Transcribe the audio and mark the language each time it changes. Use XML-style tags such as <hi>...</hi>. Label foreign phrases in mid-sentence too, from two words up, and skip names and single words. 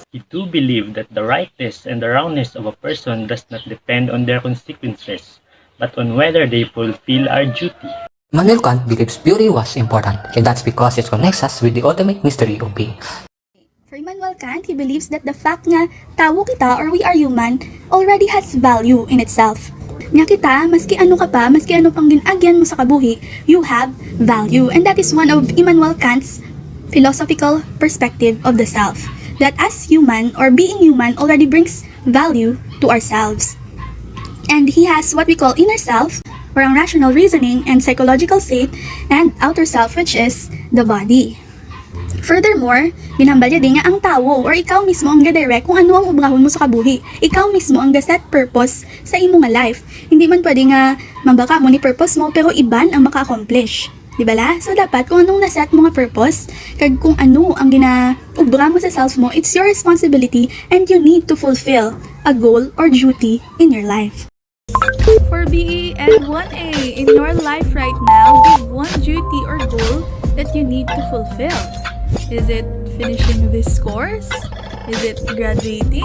<en>We do believe that the rightness and the wrongness of a person does not depend on their consequences, but on whether they fulfill our duty. Immanuel Kant believes beauty was important, and that's because it connects us with the ultimate mystery of being. For Immanuel Kant, he believes that the fact</en> <hil>nga tao kita</hil> <en>or we are human already has value in itself.</en> <hil>Nga kita, maski ano ka pa, maski ano pang ginagyan mo sa kabuhi,</hil> <en>you have value. And that is one of Immanuel Kant's philosophical perspective of the self. That as human or being human already brings value to ourselves. And he has what we call inner self, or ang rational reasoning and psychological state, and outer self, which is the body. Furthermore,</en> <hil>ginambal niya din nga ang tao or ikaw mismo ang ga-direct kung ano ang ubrahon mo sa kabuhi. Ikaw mismo ang ga-set purpose sa imo nga life. Hindi man pwede nga mabaka mo ni purpose mo pero iban ang maka-accomplish. Di ba la? So dapat kung anong naset mo nga purpose, kag kung ano ang ginaubra mo sa self mo,</hil> <en>it's your responsibility and you need to fulfill a goal or duty in your life. For BE Ed 1A, in your life right now, give one duty or goal that you need to fulfill. Is it finishing this course? Is it graduating?</en>